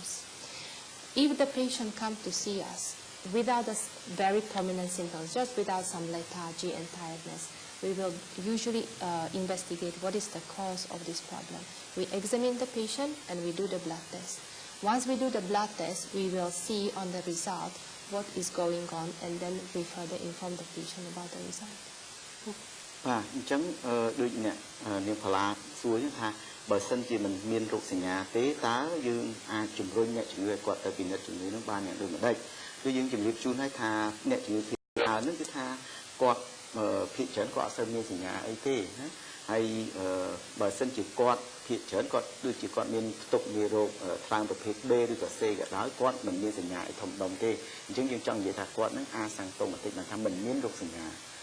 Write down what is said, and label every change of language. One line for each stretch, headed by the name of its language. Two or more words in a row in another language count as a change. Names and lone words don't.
English: If the patient comes to see us without the very prominent symptoms, just without some lethargy and tiredness, we will usually investigate what is the cause of this problem. We examine the patient and we do the blood test. Once we do the blood test, we will see on the result what is going on and then we further inform the patient about the result.
Khmer: បាទអញ្ចឹងដូចអ្នកនាងផល្លាសួរថាបើសិនជាមិនមានរោគសញ្ញាទេតើយើង អាចជំរុញអ្នកជំងឺឲ្យគាត់ទៅពិនិត្យជំងឺនោះបានយ៉ាងដូចម្ដេចគឺយើងជម្រាបជូនឲ្យថាអ្នកជំងឺភាគច្រើននោះគឺថាគាត់ភាគច្រើនគាត់អត់សូវមានសញ្ញាអីទេណាហើយបើសិនជាគាត់ភាគច្រើនគាត់ដូចជាគាត់មានផ្ទុកមេរោគថ្លើមប្រភេទ B ឬក៏ C ក៏ដោយគាត់មិនមានសញ្ញាអីធំដុំទេអញ្ចឹងយើងចង់និយាយថាគាត់នឹងអាសាំងតុងបន្តិចថាមិនមានរោគសញ្ញា